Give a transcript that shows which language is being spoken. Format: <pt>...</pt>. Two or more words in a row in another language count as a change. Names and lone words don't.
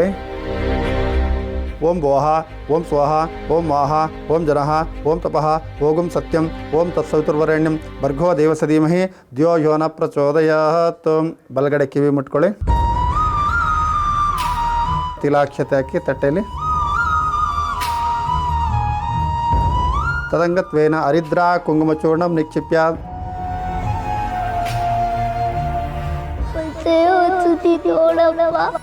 <sa>ಓಂ ಭೋಹ ಓಂ ಸ್ವಹ ಓಂ ವಾಹ ಓಂ ಜನಃ ಓಂ ತಪಃ ಓಂ ಸತ್ಯಂ ಓಂ ತತ್ಸವಿತುರ್ವರೆಣ್ಯಂ ಭರ್ಗೋ ದೇವಸ ಧೀಮಹಿ ದ್ಯೋ ಯೋ ನ ಪ್ರಚೋದಯಾತ್.</sa> <kn>ಬಲಗಡೆ ಕಿವಿ ಮುಟ್ಕೊಳ್ಳಿ. ತಿಲಾಕ್ಷತೆ ಹಾಕಿ ತಟ್ಟೆಯಲ್ಲಿ.</kn> <sa>ತದಂಗತ್ವೇನ ಹರಿದ್ರಾ ಕುಂಕುಮಚೂರ್ಣಂ ನಿಕ್ಷಿಪ್ಯ.</sa> <kn>ನೋಡಪ್ಪ</kn>